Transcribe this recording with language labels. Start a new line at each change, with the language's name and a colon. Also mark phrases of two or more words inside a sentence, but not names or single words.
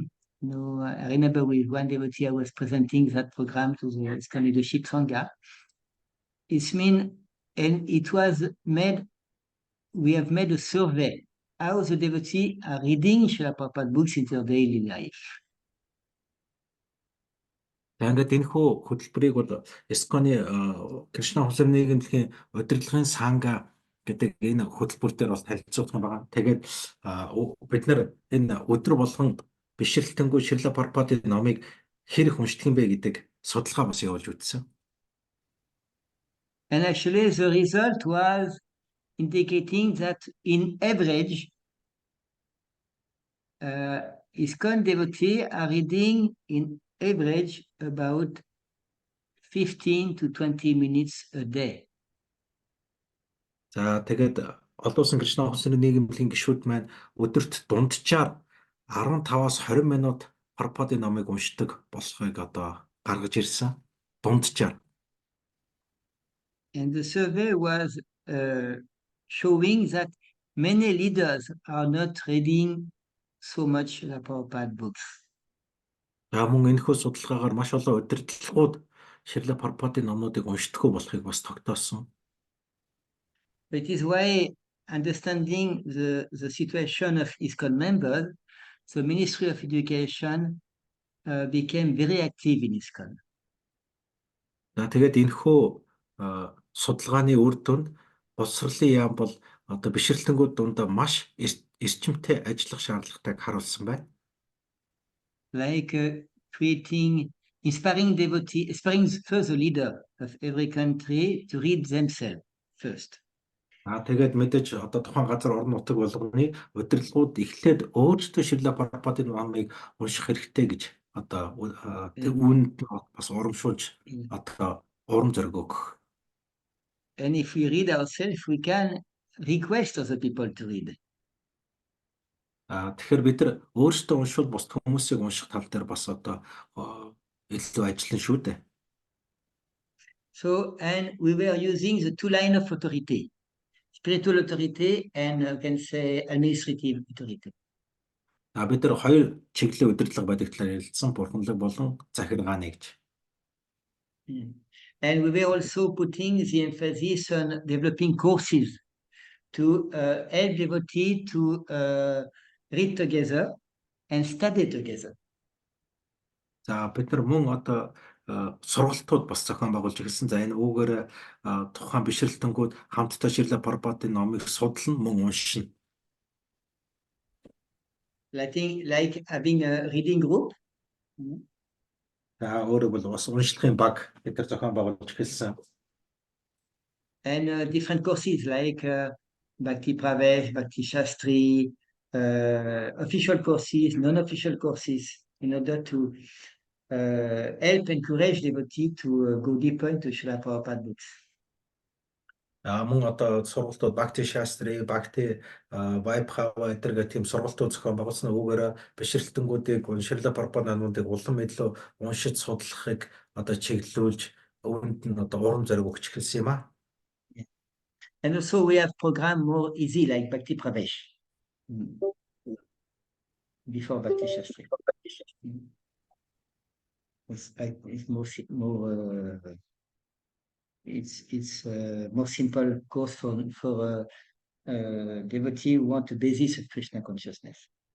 English: You know, I remember with one devotee I was presenting that program to the ISKCON Leadership Sangha. And it was made, we have made a survey how the devotees are reading Srila Prabhupada books in their daily life.
Mongolian: Ингээд энэхүү хөтөлбөрийг бол ISKCON-ы Кришна ухамсарын нийгэмлэгийн удирдлагын санга гэдэг энэ хөтөлбөр дээр бол танилцуулах юм байна. Тэгээд бид нар энэ өдөр болгон бишрэлтэнгүү Шрила Прабхупадын номыг хэр их уншдаг юм бэ гэдэг судалгаа бас явуулж үзсэн.
English: And actually the result was indicating that in average, ISKCON devotees are reading in average about 15 to 20 minutes a day.
Mongolian: За тэгээд олдуулсан Кришна ухамсарны нийгэмлэгийн гишүүд маань өдөрт дунджаар 15-аас 20 минут Прабхупадын номыг уншдаг болохыг одоо гаргаж ирсэн. Дунджаар.
English: And the survey was showing that many leaders are not reading so much the Prabhupada books.
Mongolian: За мөн энэхүү судалгаагаар маш олон удирдлагууд Шрила Прабхупадын номнуудыг уншдаггүй болохыг бас тогтоосон.
English: It is why, understanding the situation of ISKCON members, the Ministry of Education became very active in ISKCON.
Mongolian: За тэгээд энэхүү судалгааны үр дүнд боловсролын яам бол одоо бишрэлтэнгүүд дундаа маш эрчимтэй ажиллах шаардлагатайг харуулсан байна.
English: Like inspiring first the leader of every country to read themselves first.
Mongolian: Тэгээд мэдээж одоо тухайн газар орон нутаг болгоны удирдлагууд эхлээд өөрсдөө Шрила Прабхупадын номыг унших хэрэгтэй гэж одоо үүнд бас урамшуулж одоо урам зориг өгөх.
English: And if we read ourselves, we can request other people to read.
Mongolian: Тэгэхээр бид нар өөрсдөө уншвал бусад хүмүүсийг унших тал дээр бас одоо илүү ажиллана шүү дээ.
English: So, and we were using the two lines of authority, spiritual authority and can say administrative authority.
Mongolian: Бид нар хоёр чиглэлийн удирдлага байдаг талаар ярилцсан, бурханлаг болон захиргааны гэж.
English: And we were also putting the emphasis on developing courses to help devotees to read together and study together.
Mongolian: За бид нар мөн одоо сургалтууд бас зохион байгуулж эхэлсэн. За энэ үүгээр тухайн бишрэлтэнгүүд хамтдаа Шрила Прабхупадын номыг судлан мөн уншина.
English: Like having a reading group.
Mongolian: За өөрөөр бол бас уншлагын баг бид нар зохион байгуулж эхэлсэн.
English: And different courses like Bhakti Pravesh, Bhakti Shastri, official courses, non-official courses, in order to help encourage devotees to go deeper into Srila Prabhupada books.
Mongolian: Мөн одоо сургалтууд Bhakti Shastri, Bhakti Vaibhava гэдэг тийм сургалтууд зохион байгуулсан. Үүгээр бишрэлтэнгүүдийг Шрила Прабхупадын номуудыг улам илүү уншиж судлахыг одоо чиглүүлж үүнд нь одоо урам зориг өгч эхэлсэн юм аа.
English: And also we have program more easy like Bhakti Pravesh before Bhakti Shastri. It's more simple course for devotee who want the basis of Krishna consciousness.